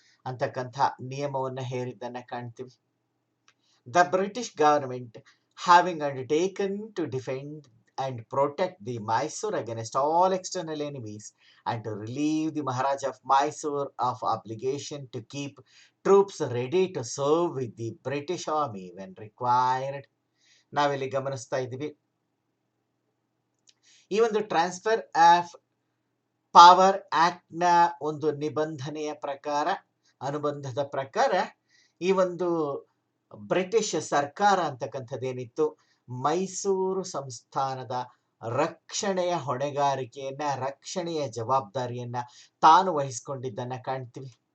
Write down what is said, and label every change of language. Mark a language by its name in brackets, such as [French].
[Kannada] ಅಂತಕ್ಕಂಥ ನಿಯಮವನ್ನು ಹೇರಿದ್ದನ್ನ ಕಾಣ್ತೀವಿ. [English] The British government having undertaken to defend and protect the Mysore against all external enemies and to relieve the Maharaja of Mysore of obligation to keep troops ready to serve with the British army when required. [Kannada] ನಾವಿಲ್ಲಿ ಗಮನಿಸ್ತಾ ಇದ್ದೀವಿ, ಈ ಒಂದು transfer of power act ನ ಒಂದು ನಿಬಂಧನೆಯ ಪ್ರಕಾರ, ಅನುಬಂಧದ ಪ್ರಕಾರ ಈ ಒಂದು ಬ್ರಿಟಿಷ್ ಸರ್ಕಾರ ಅಂತಕ್ಕಂಥದ್ದೇನಿತ್ತು, ಮೈಸೂರು ಸಂಸ್ಥಾನದ ರಕ್ಷಣೆಯ ಹೊಣೆಗಾರಿಕೆಯನ್ನ, ರಕ್ಷಣೆಯ ಜವಾಬ್ದಾರಿಯನ್ನ ತಾನು ವಹಿಸಿಕೊಂಡಿದ್ದನ್ನ ಕಾಣ್ತೀವಿ.